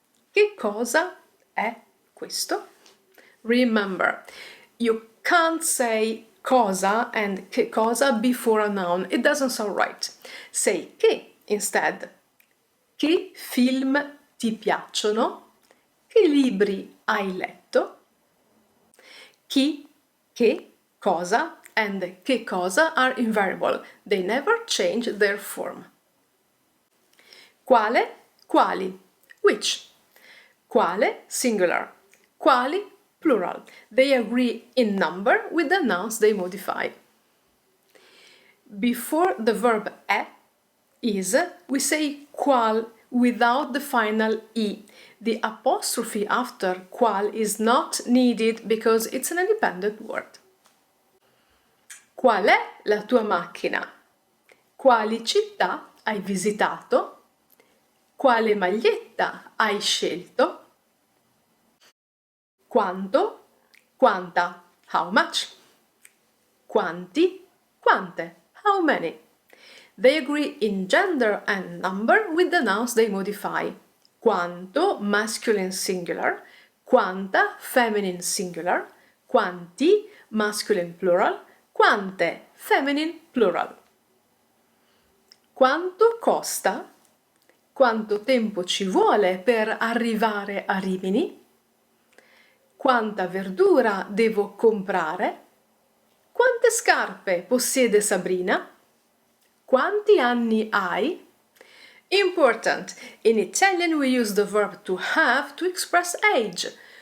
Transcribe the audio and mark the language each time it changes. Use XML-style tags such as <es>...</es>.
<it>Che cosa è questo?</it> <en>Remember, you can't say cosa and che cosa before a noun. It doesn't sound right. Say che instead.</en> <it>Che film ti piacciono? Che libri hai letto?</it> <en>Chi, che, cosa and che cosa are invariable. They never change their form. Quale, quali, which. Quale, singular. Quali, plural. They agree in number with the nouns they modify. Before the verb è, is, we say qual without the final i. The apostrophe after qual is not needed because it's an independent word.</en> <it>Qual è la tua macchina? Quali città hai visitato? Quale maglietta hai scelto? Quanto? Quanta?</it> <en>How much?</en> <it>Quanti? Quante?</it> <en>How many? They agree in gender and number with the nouns they modify. Quanto, masculine singular. Quanta, feminine singular. Quanti, masculine plural. Quante, feminine plural.</en> <it>Quanto costa? Quanto tempo ci vuole per arrivare a Rimini? Quanta verdura devo comprare? Quante scarpe possiede Sabrina? Quanti anni hai?</it> <en>Important! In Italian we use the verb to have to express age.</en>